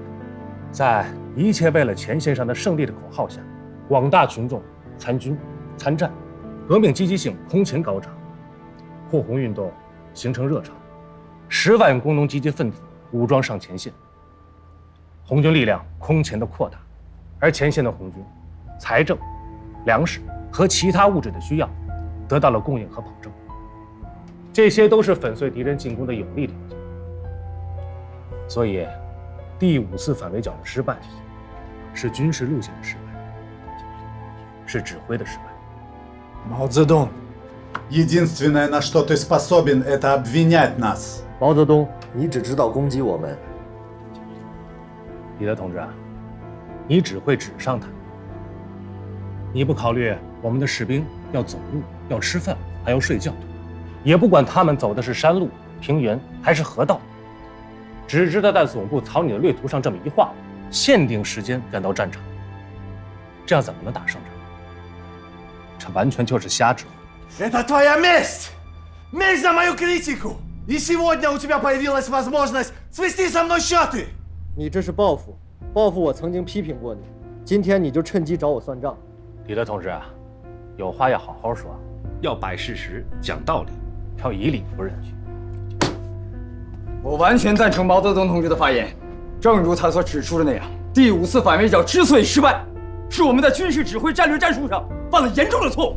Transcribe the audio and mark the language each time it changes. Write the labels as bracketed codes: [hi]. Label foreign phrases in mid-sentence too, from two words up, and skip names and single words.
[zh] 在一切为了前线上的胜利的口号下，广大群众参军参战，革命积极性空前高涨，护红运动形成热潮，10万工农积极分子武装上前线，红军力量空前的扩大，而前线的红军财政、粮食和其他物质的需要得到了供应和保证，这些都是粉碎敌人进攻的有利条件。所以，第5次反围剿的失败，是军事路线的失败，是指挥的失败。 [ru] Мао Цзэдун, единственное, на что ты способен, это обвинять нас. [zh] 毛泽东，你只知道攻击我们。李德同志啊，你只会纸上谈，你不考虑我们的士兵要走路、要吃饭，还要睡觉，也不管他们走的是山路、平原还是河道，只知道在总部草拟的略图上这么一画，限定时间赶到战场，这样怎么能打胜仗？这完全就是瞎指挥。 [ru] Это твоя месть! Месть за мою критику! И сегодня у тебя появилась возможность свести со мной счеты! [zh] 你这是报复，报复我曾经批评过你，今天你就趁机找我算账。李德同志啊，有话要好好说，要摆事实、讲道理，要以理服人。我完全赞成毛泽东同志的发言，正如他所指出的那样，第5次反围剿之所以失败，是我们在军事指挥战略战术上犯了严重的错误。